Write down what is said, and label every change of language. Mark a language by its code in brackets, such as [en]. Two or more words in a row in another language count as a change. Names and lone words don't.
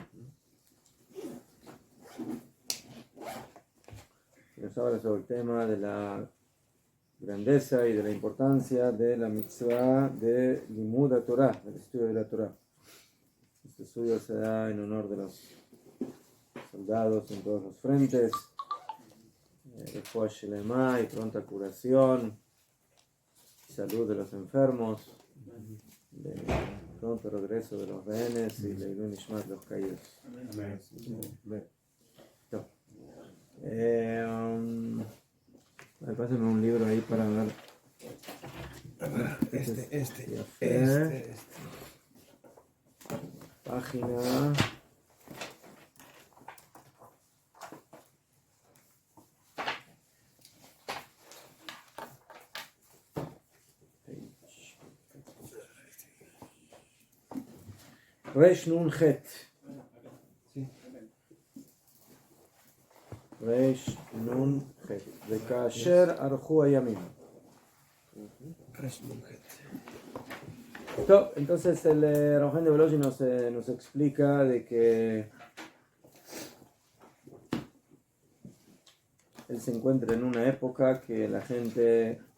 [es] Nos habla sobre el tema de la grandeza y de la importancia de la mitzvah de [he] לימוד תורה, [es] del estudio de la Torah. Este estudio se da en honor de los soldados en todos los frentes, [he] רפואה שלמה [es] y pronta curación, salud de los enfermos, de pronto regreso de los rehenes y de [he] עילוי נשמת [es] los caídos. Pásenme un libro ahí para ver. Este. Página. [he] ריש נון חית. ריש נון חית. וכאשר ארכו הימים. [es] Entonces el Rohan de Belogi nos explica de que él se encuentra en una época que la gente